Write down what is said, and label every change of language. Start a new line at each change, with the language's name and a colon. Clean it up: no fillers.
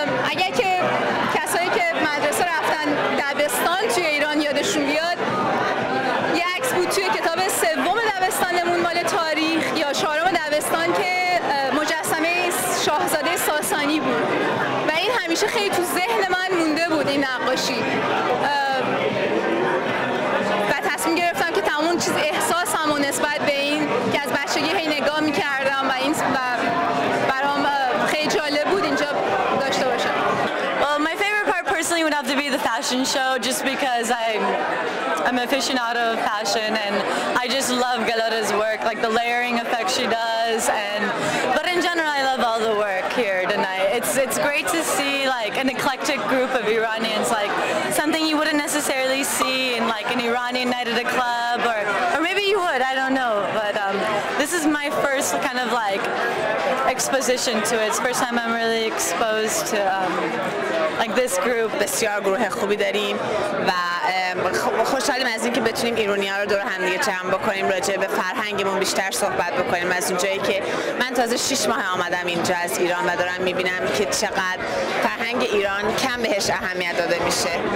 Persian: اگر که کسایی که مدرسه رفتن دبستان توی ایران یادشون بیاد، یه عکس بود توی کتاب سوم دبستانمون مال تاریخ یا چهارم دبستان که مجسمه شاهزاده ساسانی بود و این همیشه خیلی تو ذهن من مونده بود این نقاشی و تصمیم گرفتم که تمام چیز احساسم و نسبت به این که از بچگی هی نگاه می‌کردم و این برام خیلی جالب بود اینجا داشته باشم.
English: Well, my favorite part personally would have to be the fashion show just because I'm an aficionado of fashion and I just love Galota's work, like the layering effect she does, but in general I love all the work here tonight. It's great to see like an eclectic group of Iranians, like something you wouldn't necessarily see in like an Iranian night at a club or maybe you would, I don't know, but this is my first kind of like exposition to it. It's the first time I'm really exposed to like this group.
Persian: بسیار گروه خوبی داریم و خوشحالیم از اینکه بتونیم ایرانی‌ها رو دور هم دیگه جمع بکنیم، راجع به فرهنگمون بیشتر صحبت بکنیم. از اونجایی که من تازه 6 ماه آمدم اینجا از ایران و دارم می‌بینم که چقدر فرهنگ ایران کم بهش اهمیت داده میشه.